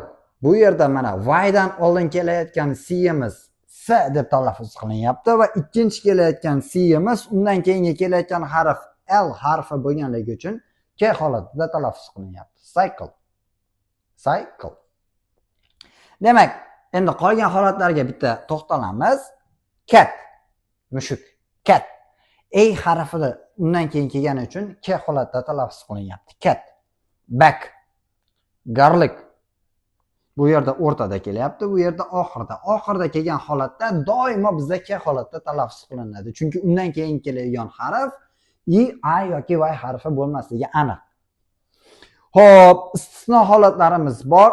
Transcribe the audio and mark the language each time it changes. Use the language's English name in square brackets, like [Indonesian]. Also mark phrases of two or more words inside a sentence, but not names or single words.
[Uzbek] Bu yerda mana Y dan oldin kelayotgan C'imiz S deb talaffuz qilinyapti va ikkinchi kelayotgan C'imiz undan keyingi kelayotgan harf L harfi bo'lganligi uchun K holatida talaffuz qilinyapti. [English] Cycle. Cycle. [Uzbek] Demak, endi qolgan holatlarga bitta to'xtalamiz. [English] Cat. Mushuk. Cat. [Uzbek] A harfini undan keyin kelgani uchun K holatda talaffuz qilinyapti. [English] Cat, back, garlic. [Uzbek] Bu yerda o'rtada kelyapti, bu yerda oxirida. Oxirida kelgan holatda doimo bizda K holatda talaffuz qilinadi. Chunki undan keyin keladigan harf A yoki Y harfi bo'lmasligi aniq. Xo'p, istisno holatlarimiz bor.